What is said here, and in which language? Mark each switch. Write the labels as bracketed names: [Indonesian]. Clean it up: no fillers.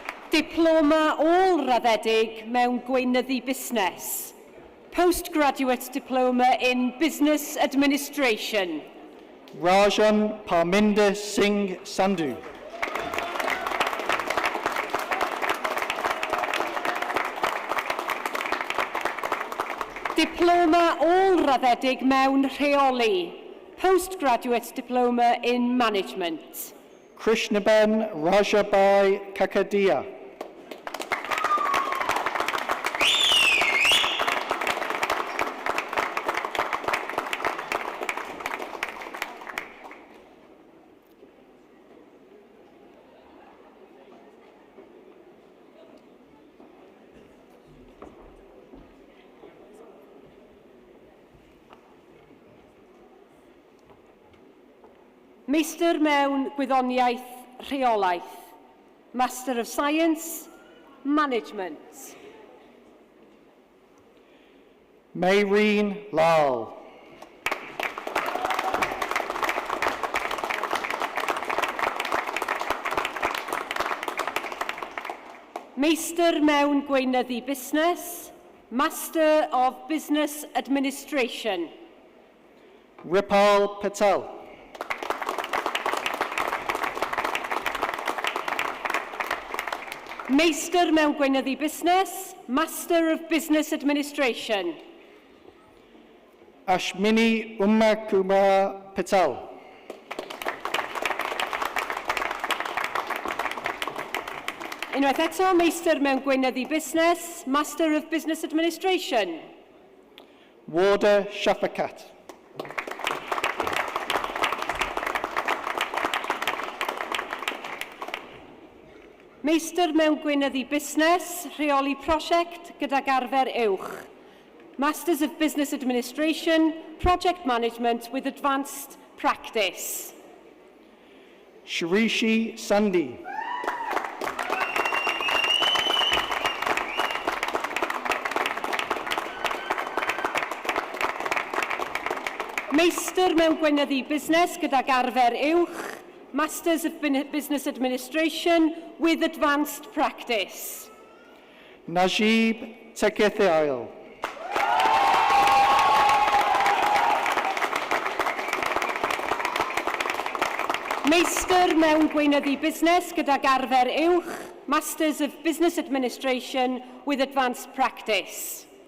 [Welsh] Diploma ôl-raddedig mewn gweinyddu busnes. [English] Postgraduate Diploma in Business Administration. Rajan Parminder Singh Sandhu. [Welsh] Diploma ôl-raddedig mewn rheoli. [English] Postgraduate Diploma in Management. Krishnaben Rajabai Kakadia. [Welsh] Meistr mewn Gwyddoniaeth Rheolaeth. [English] Master of Science, Management. Mayreen Lal. [Welsh] Meistr mewn gweinyddu busnes. [English] Master of Business Administration. Ripal Patel. [Welsh] Meistr mewn gweinyddu busnes. [English] Master of Business Administration. Ashmini Kumar Patel. [Welsh] Unwaith eto, Meistr mewn gweinyddu busnes. [English] Master of Business Administration. Warda Shafakat. [Welsh] Meistr mewn gweinyddu busnes, rheoli prosiect gydag arfer uwch. [English] Masters of Business Administration, Project Management with Advanced Practice. Shirishi Sandhi. [Welsh] Meistr mewn gweinyddu busnes gydag arfer uwch. [English] Masters of Business Administration with Advanced Practice. Najib Tekethiail. [Welsh] Meistr mewn gweinyddu busnes gydag arfer uwch. [English] Masters of Business Administration with Advanced Practice.